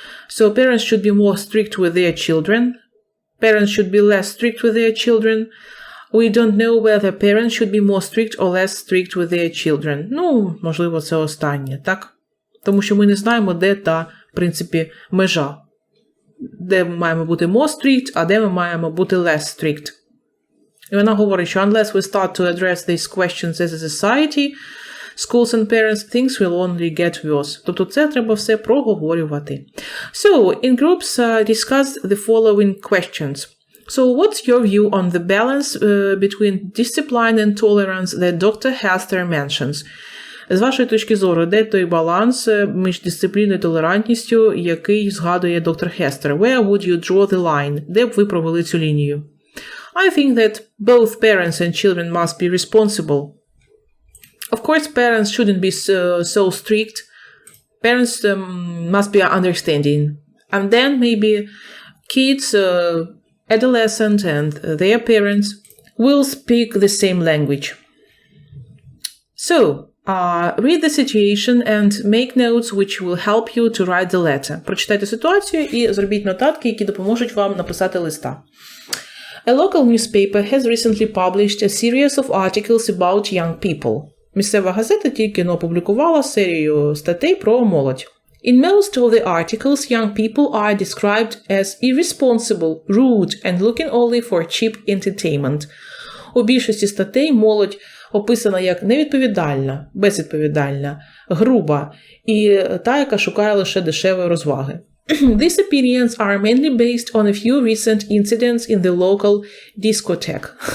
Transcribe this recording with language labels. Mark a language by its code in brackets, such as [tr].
[en] So parents should be more strict with their children. Parents should be less strict with their children. We don't know whether parents should be more strict or less strict with their children. [uk] Можливо, це останнє, так? Тому що ми не знаємо, де та, в принципі, межа. Де ми маємо бути [en] more strict, [uk] а де ми маємо бути [en] less strict. [uk] І вона говорить, що [en] unless we start to address these questions as a society, schools and parents, things will only get worse. [uk] Тобто це треба все проговорювати. [en] So, in groups, discuss the following questions. So, what's your view on the balance between discipline and tolerance that Dr. Hester mentions? [uk] З вашої точки зору, де той баланс між дисципліною і толерантністю, який згадує доктор Хестер? [en] Where would you draw the line? [uk] Де б ви провели цю лінію? [en] I think that both parents and children must be responsible. Of course, parents shouldn't be so strict. Parents must be understanding. And then maybe kids, adolescents and their parents will speak the same language. So, Read the situation and make notes which will help you to write the letter. [uk] Прочитайте ситуацію і зробіть нотатки, які допоможуть вам написати листа. [en] A local newspaper has recently published a series of articles about young people. [uk] Місцева газета тільки опублікувала серію статей про молодь. [en] In most of the articles, young people are described as irresponsible, rude, and looking only for cheap entertainment. [uk] У більшості статей молодь описана як невідповідальна, безвідповідальна, груба і та, яка шукає лише дешевої розваги. [en] These opinions are mainly based on a few recent incidents in the local discotheque.